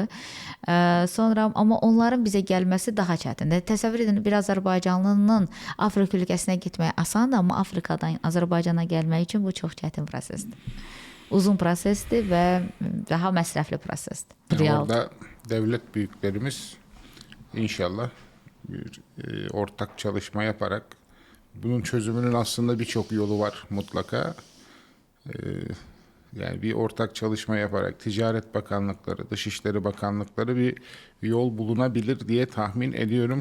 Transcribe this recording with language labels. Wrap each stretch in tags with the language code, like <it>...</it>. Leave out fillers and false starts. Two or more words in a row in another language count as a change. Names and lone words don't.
<az>Sonra, amma onların bizə gəlməsi daha çətindir. Təsəvvür edin, bir Azərbaycanlının Afrika ölkəsinə getməyə asandır, amma Afrikadan Azərbaycana gəlmək üçün bu çox çətin prosesdir. Uzun prosesdir və daha məsrəfli prosesdir.</az> <tr>Orada devlet büyüklerimiz inşallah bir ortak çalışma yaparak bunun çözümünün aslında birçok yolu var mutlaka. Yani bir ortak çalışma yaparak Ticaret Bakanlıkları, Dışişleri Bakanlıkları bir yol bulunabilir diye tahmin ediyorum.</tr>